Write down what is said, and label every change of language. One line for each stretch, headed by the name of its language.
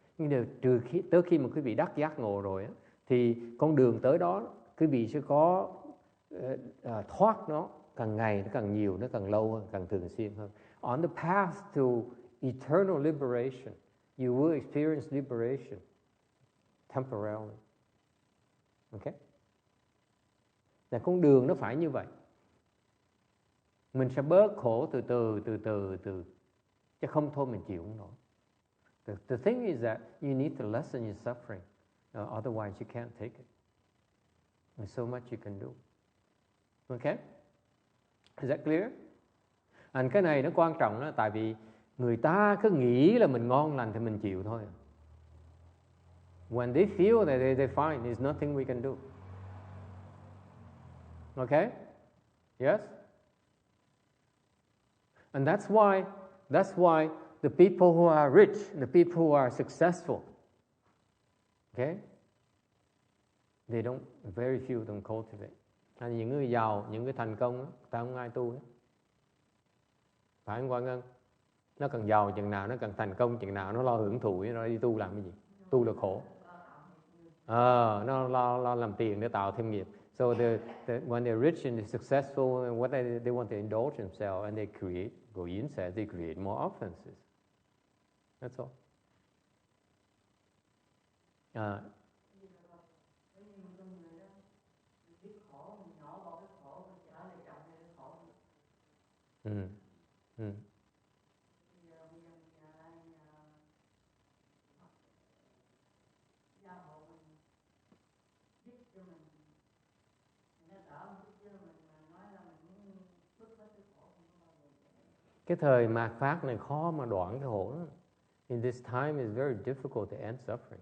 Vietnamese: Nhưng tới khi mà quý vị đắc giác ngộ rồi á, thì con đường tới đó quý vị sẽ có thoát nó càng ngày nó càng nhiều, nó càng lâu hơn, càng thường xuyên hơn.
English: On the path to eternal liberation, you will experience liberation temporarily. Okay?
Vietnamese: Là con đường nó phải như vậy. Mình sẽ bớt khổ từ từ, chứ không thôi mình chịu không nổi.
English: The thing is that you need to lessen your suffering, otherwise you can't take it. There's so much you can do. Okay? Is that clear?
Vietnamese: Cái này nó quan trọng đó, tại vì người ta cứ nghĩ là mình ngon lành thì mình chịu thôi.
English: When they feel that they're fine, there's nothing we can do. Okay? Yes? And that's why the people who are rich, the people who are successful, okay? Very few don't cultivate.
Vietnamese: Những người giàu, những người thành công, ta không ai tu hết. Phải không Quang Ngân? Nó càng giàu chừng nào, nó càng thành công chừng nào, nó lo hưởng thụ, nó đi tu làm cái gì? Tu là khổ. Nó lo làm tiền để tạo thêm nghiệp.
English: So when they're rich and they're successful, and what they want to indulge themselves, and they create, Goyin says, they create more offenses. That's all.
Vietnamese: Cái thời mạt Pháp này khó mà đoạn cái khổ lắm.
English: In this time it's very difficult to end suffering.